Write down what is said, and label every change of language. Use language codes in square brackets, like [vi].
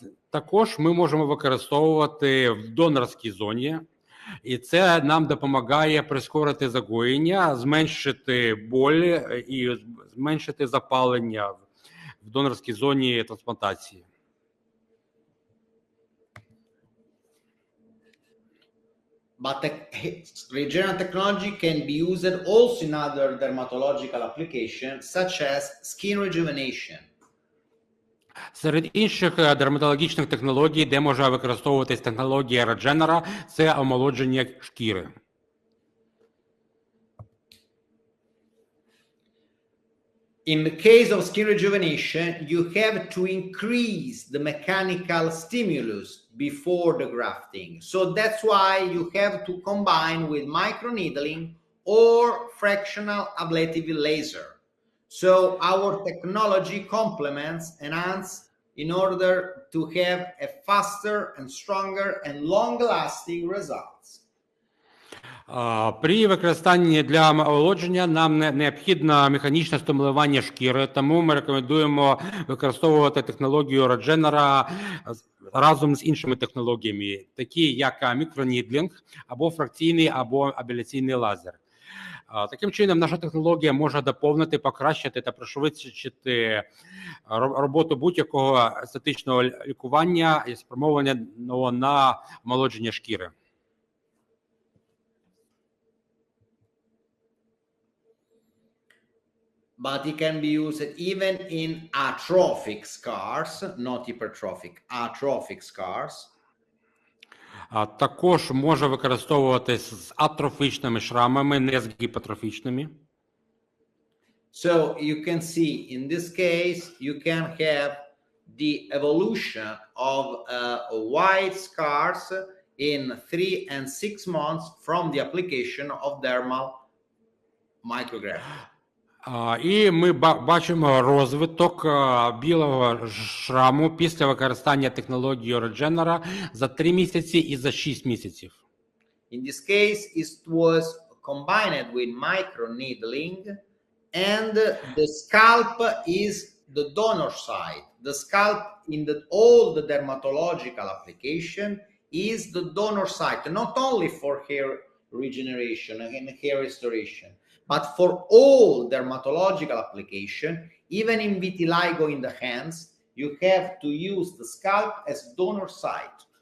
[uk] Також ми можемо використовувати в донорській зоні, і це нам допомагає прискорити загоєння, зменшити боль і зменшити запалення в донорській зоні трансплантації. [en] But the Regenera technology can be used also in other dermatological applications, such as skin rejuvenation. [uk] Серед інших дерматологічних технологій, де може використовуватись технологія Regenera, це омолодження шкіри. [en] In the case of skin rejuvenation, you have to increase the mechanical stimulus before the grafting. So that's why you have to combine with microneedling or fractional ablative laser. So our technology complements, enhance in order to have a faster and stronger and long-lasting results. [uk] При використанні для омолодження нам необхідно механічне стимулювання шкіри, тому ми рекомендуємо використовувати технологію Regenera разом з іншими технологіями, такі як мікронідлінг, або фракційний, або абляційний лазер. Таким чином, наша технологія може доповнити, покращити та пришвидшити роботу будь-якого естетичного лікування і спрямованого на омолодження шкіри. [en] But it can be used even in atrophic scars, not hypertrophic, atrophic scars. [uk] Також може використовуватись з атрофічними шрамами, не з гіпотрофічними. [en] So you can see in this case, you can have the evolution of white scars in 3 and 6 months from the application of dermal micrograft. [uk] І ми бачимо розвиток білого шраму після використання технології Regenera за 3 місяці і за 6 місяців. [en] In this case, it was combined with microneedling, and the scalp is the donor side. The scalp in all the dermatological application is the donor side, not only for hair regeneration and hair restoration, but for all dermatological application, even in vitiligo in the hands, you have to use the scalp as donor site.